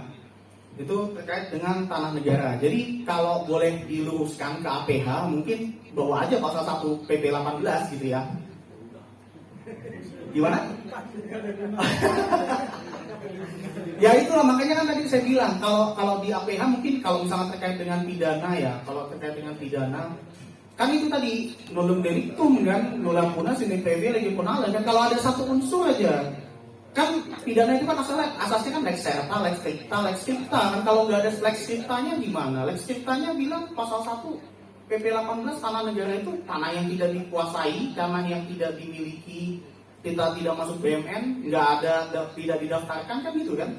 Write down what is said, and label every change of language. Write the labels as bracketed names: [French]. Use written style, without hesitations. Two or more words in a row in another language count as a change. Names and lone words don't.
[Indonesian] Itu terkait dengan tanah negara. Jadi kalau boleh diluruskan ke APH mungkin bawa aja pasal 1 PP 18 gitu ya. Gimana? Ya itulah makanya kan tadi saya bilang kalau di APH mungkin kalau misalnya terkait dengan pidana ya, kalau terkait dengan pidana kan itu tadi [Latin] nullum delictum [Indonesian] kan, [Latin] nulla puna, sine previa, legi punale [Indonesian] kan. Kalau ada satu unsur aja kan pidana itu kan asasnya kan [Latin] lex serta, lex stricta [Indonesian] kan. Kalau nggak ada [Latin] lex strictanya [Indonesian] gimana? [Latin] Lex strictanya [Indonesian] bilang pasal 1 PP 18 tanah negara itu tanah yang tidak dikuasai, tanah yang tidak dimiliki, kita tidak masuk BMN, tidak didaftarkan kan gitu kan.